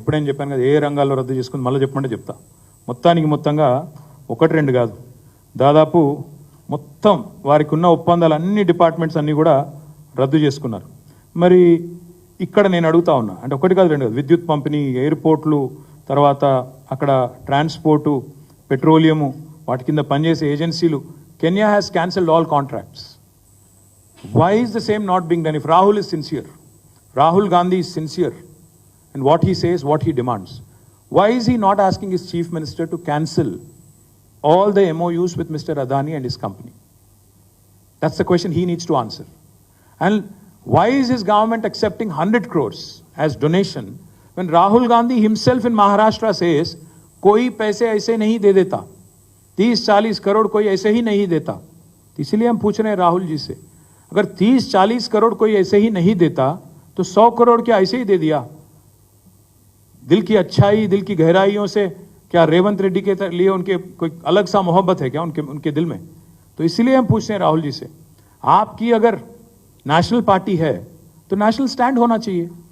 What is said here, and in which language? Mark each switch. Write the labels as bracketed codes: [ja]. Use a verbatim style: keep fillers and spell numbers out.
[te] ఇప్పుడేం చెప్పాను కదా, ఏ రంగాల్లో రద్దు చేసుకుంది మళ్ళీ చెప్పమంటే చెప్తా. మొత్తానికి మొత్తంగా ఒకటి రెండు కాదు, దాదాపు మొత్తం వారికి ఉన్న ఒప్పందాలు అన్ని డిపార్ట్మెంట్స్ అన్నీ కూడా రద్దు చేసుకున్నారు. మరి ఇక్కడ నేను అడుగుతా ఉన్నా, అంటే ఒకటి కాదు రెండు కాదు, విద్యుత్ పంపిణీ, ఎయిర్పోర్ట్లు, తర్వాత అక్కడ ట్రాన్స్పోర్టు, పెట్రోలియము, వాటి కింద పనిచేసే ఏజెన్సీలు, [en] Kenya has cancelled all contracts. Why is the same not being done? If Rahul is sincere, Rahul Gandhi is sincere, and what he says, what he demands, why is he not asking his chief minister to cancel all the M O Us with Mister Adani and his company? That's the question he needs to answer. And why is his government accepting one hundred crores as donation when Rahul Gandhi himself in Maharashtra says, [hi] "Koi paise aise nahi de deta, thirty forty crore koi aise hi nahi deta." इसलिए हम पूछ रहे हैं राहुल जी से, अगर तीस चालीस करोड़ कोई ऐसे ही नहीं देता तो सौ करोड़ क्या ऐसे ही दे दिया? दिल की अच्छाई, दिल की गहराइयों से क्या रेवंत रेड्डी के लिए उनके कोई अलग सा मोहब्बत है क्या उनके उनके दिल में? तो इसलिए हम पूछ रहे हैं राहुल जी से, आपकी अगर नेशनल पार्टी है तो नेशनल स्टैंड होना चाहिए.